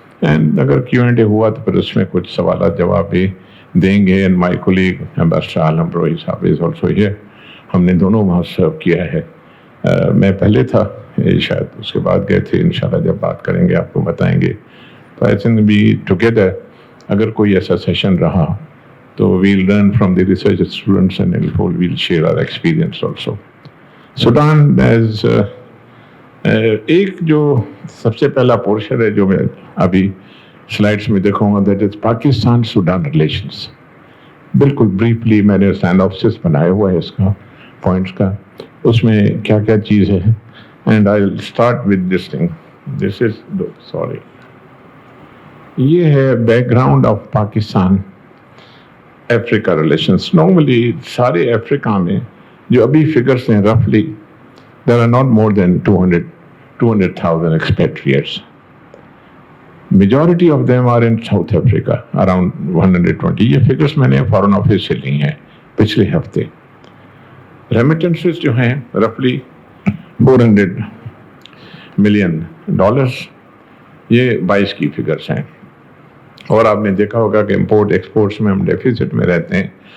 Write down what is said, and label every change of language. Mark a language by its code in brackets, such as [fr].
[ur] And اگر Q&A ہوا تو پھر اس میں کچھ سوالات جواب بھی دیں گے. [en] And my colleague Ambassador Alam Brohi sahab is also here. [ur] ہم نے دونوں وہاں سرو کیا ہے. میں پہلے تھا, شاید اس کے بعد گئے تھے. انشاءاللہ جب بات کریں گے آپ کو بتائیں گے. [en] تو I think we together, [ur] اگر کوئی ایسا سیشن رہا تو [en] we'll learn from the research students and we'll share our experience also. [ur] Sudan as ایک جو سب سے پہلا پورشن ہے جو میں ابھی سلائڈس میں دیکھوں گا, that is Pakistan Sudan relations. بالکل بریفلی میں نے سائنوپسس بنایا ہوا ہے اس کا پوائنٹس کا, اس میں کیا کیا چیز ہے. [en] And I will start with this thing. This is sorry, [ur] یہ ہے [en] Background of Pakistan Africa relations. [ur] Normally سارے افریقہ میں جو ابھی فگرس ہیں رفلی [en] there are not more than 200,000 expatriates. Majority of them are in South Africa, around 120. [ur] یہ figures میں نے فارن آفس سے لی ہیں پچھلے ہفتے. ریمیٹنسز جو ہیں رفلی $400 million, یہ 22 کی فگرس ہیں. اور آپ نے دیکھا ہوگا کہ امپورٹ ایکسپورٹس میں ہم ڈیفیسٹ میں رہتے ہیں.